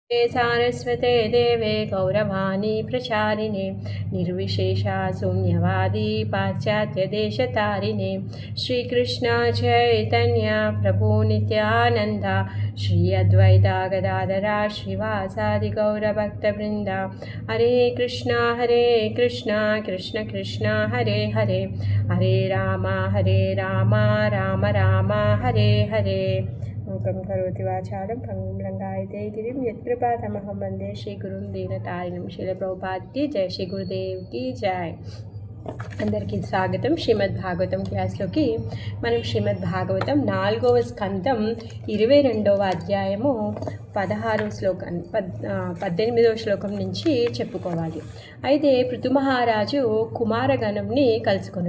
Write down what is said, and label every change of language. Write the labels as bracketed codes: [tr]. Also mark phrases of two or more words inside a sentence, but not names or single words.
[sa] सारस्वते देवे गौरवाणी प्रचारिणे निर्विशेषा शून्यवादी पाश्चात्यदेशतारिणे श्रीकृष्ण चैतन्य प्रभु नित्यानन्द श्री अद्वैता गदाधरा श्रीवासादि गौरभक्तवृन्द हरे कृष्ण कृष्ण कृष्ण हरे हरे हरे राम राम राम हरे हरे मूकं करोति वाचालं भंगुं लंघयते गिरिं यत्कृपातमहं वन्दे श्रीगुरुं दीनतारिणं [hi] शील प्रभुपाद की जय, श्री गुरुदेव की जय। [te] అందరికీ స్వాగతం శ్రీమద్ భాగవతం క్లాస్లోకి. మనం శ్రీమద్ భాగవతం 4వ స్కందం 22వ అధ్యాయము 18వ శ్లోకం నుంచి చెప్పుకోవాలి. అయితే పృథుమహారాజు కుమారగణంని కలుసుకొనుట.